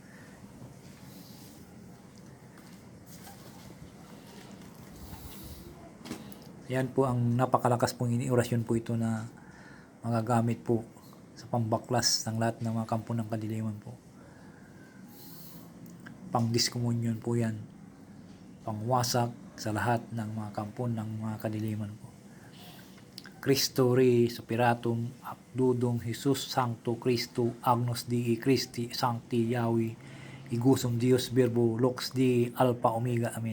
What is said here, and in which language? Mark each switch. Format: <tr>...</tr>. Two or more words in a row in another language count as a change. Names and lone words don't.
<tl>Ayan po ang napakalakas pong orasyon po ito na magagamit po sa pambaklas ng lahat ng mga kampo ng kadiliman po. Pang diskomunyon po yan, pangwasak sa lahat ng mga kampo ng mga kadiliman po.</tl> <la>Cristo Rei Spiratum Abdudum Jesus Sancto Cristo Agnus Dei Christi Sancti Yahweh Igusum Dios Verbo Lux Dei Alpha Omega. Amen.</la>